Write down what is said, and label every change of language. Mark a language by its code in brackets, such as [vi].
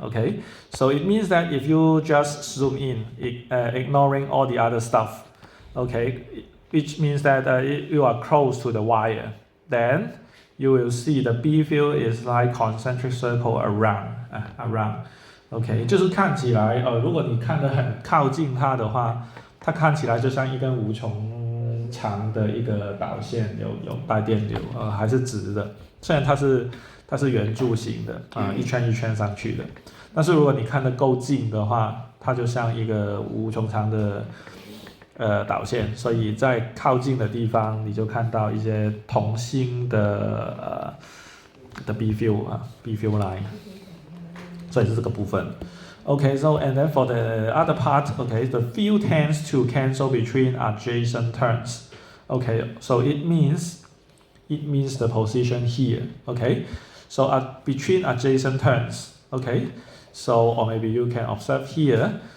[en] Okay, so it means that if you just zoom in, ignoring all the other stuff, okay, which means that you are close to the wire, then you will see the B field is like concentric circle around. [zh] OK， 就是看起来如果你看得很靠近它的话，它看起来就像一根无穷长的一个导线，有带电流还是直的，虽然它是圆柱形的一圈一圈上去的，但是如果你看得够近的话，它就像一个无穷长的导线，所以在靠近的地方你就看到一些同心的B field B field line， 所以是这个部分。 [en] Okay, so and then for the other part, okay, the field tends to cancel between adjacent turns. Okay, so it means the position here. Okay, so between adjacent turns. Okay, so or maybe you can observe here.